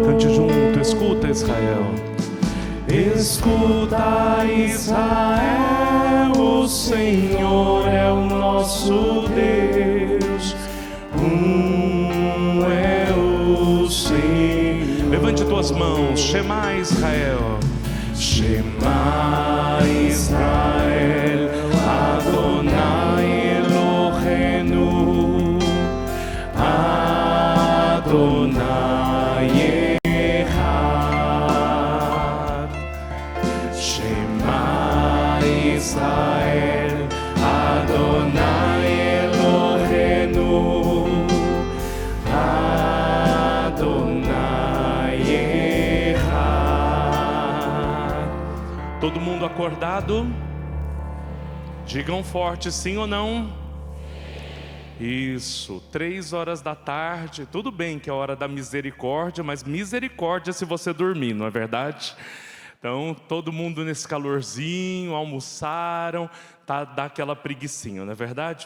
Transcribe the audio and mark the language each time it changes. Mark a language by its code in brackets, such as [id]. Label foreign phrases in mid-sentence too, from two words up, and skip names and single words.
[pt] Cante junto, escuta, Israel. Escuta, Israel, o Senhor é o nosso Deus. Um é o Senhor. Levante tuas mãos, [he] שמע ישראל. שמע ישראל, אדוני אלוהינו, אדוני אחד. שמע ישראל, אדוני אלוהינו, אדוני אחד. [pt] Todo mundo acordado? Digam forte, sim ou não? Isso, 3 horas da tarde. Tudo bem que é a hora da misericórdia, mas misericórdia se você dormir, não é verdade? Então, todo mundo nesse calorzinho, almoçaram, dá aquela preguicinha, não é verdade?